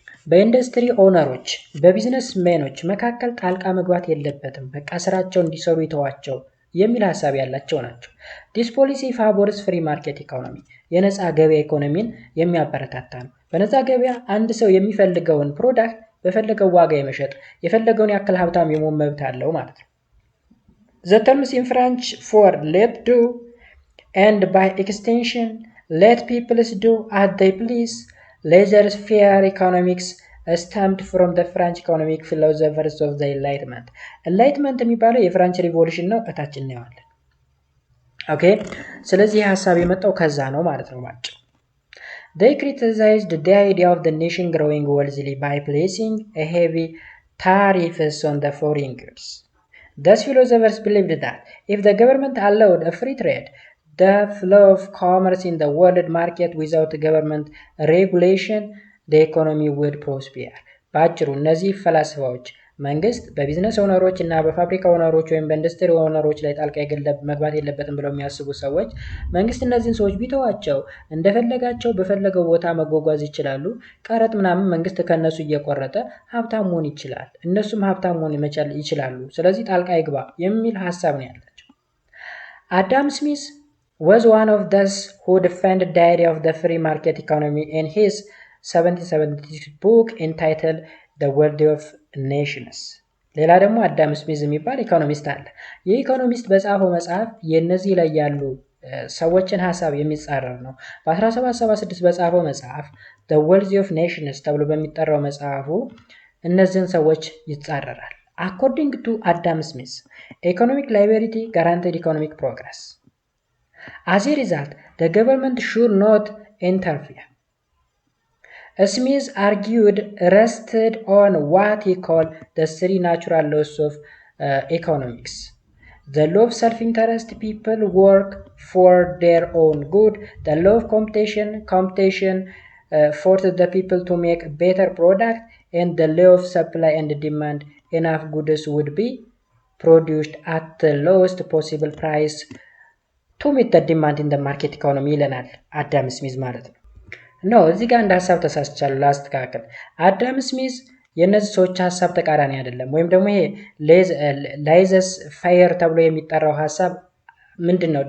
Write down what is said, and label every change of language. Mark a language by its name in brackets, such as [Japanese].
[Amharic] በኢንዱስትሪ ኦነሮች በቢዝነስ ሜኖች መካከል ጣልቃ መግባት የለበትም፣ በቃ ስራቸው እንዲሰሩ ይተዋቸው የሚል ሀሳብ ያላቸው ናቸው። [English] ዲስ ፖሊሲ ፋቮርስ ፍሪ ማርኬት ኢኮኖሚ [Amharic] የነፃ ገበያ ኢኮኖሚን የሚያበረታታ ነው። በነፃ ገበያ አንድ ሰው የሚፈልገውን ፕሮዳክት በፈለገው ዋጋ የመሸጥ የፈለገውን ያክል ሀብታም የመሆን መብት አለው ማለት ነው። [English] The terms in French for let do and by extension let peoples do as they please laissez-faire economics stemmed from the French economic philosophers of the Enlightenment. [Amharic] Enlightenment የሚባለው የፍራንች ሪቮሉሽን ነው። እታች እናየዋለን። ኦኬ ስለዚህ ሀሳብ የመጣው ከዛ ነው ማለት ነው ባጭ [English] They criticized the idea of the nation growing wealthily by placing a heavy tariffs on the foreign goods. Thus philosophers believed that if the government allowed a free trade, the flow of commerce in the world market without government regulation, the economy would prosper. [Amharic] ባጭሩ እነዚህ ፈላስፋዎች መንግስት በቢዝነስ ኦነሮች እና በፋብሪካ ኦነሮች ወይም በኢንዱስትሪ ኦነሮች ላይ ጣልቃ መግባት የለበትም ብለው የሚያስቡ ሰዎች መንግስት እነዚህን ሰዎች ቢተዋቸው እንደፈለጋቸው በፈለገው ቦታ መጓጓዝ ይችላሉ። ቀረጥ ምናምን መንግስት ከነሱ እየቆረጠ ሀብታም መሆን ይችላል፣ እነሱም ሀብታም መሆን ይችላሉ። ስለዚህ ጣልቃ ይግባ የሚል ሀሳብ ነው ያላቸው። [English] አዳም ስሚዝ was one of those who defended the idea of the free market economy in his 1776 book entitled The World of Nations. [Amharic] ሌላ ደግሞ አዳም ስሚዝ የሚባል ኢኮኖሚስት አለ። ይህ ኢኮኖሚስት በጻፈው መጽሐፍ የነዚህ ላይ ያሉ ሰዎችን ሀሳብ የሚጻረር ነው። በ1776 በጻፈው መጽሐፍ The World of Nations ተብሎ በሚጠራው መጽሐፉ እነዚህን ሰዎች ይጻረራል። [English] According to Adam Smith, economic liberty guaranteed economic progress. As a result, the government should not interfere. Smith argued rested on what he called the three natural laws of economics. The law of self-interest, people work for their own good. The law of competition forces the people to make a better product. And the law of supply and demand, enough goods would be produced at the lowest possible price to meet the demand in the market economy [Amharic] ይለናል አዳም ስሚዝ ማለት ነው። ነው እዚህ ጋር እንደ ሀሳብ ተሳስቻለሁ ላስተካክል። አዳም ስሚዝ የነዚህ ሰዎች ሀሳብ ተቃራኒ አይደለም። ወይም ደግሞ ይሄ ላይዘስ ፋየር ተብሎ የሚጠራው ሀሳብ ምንድነው?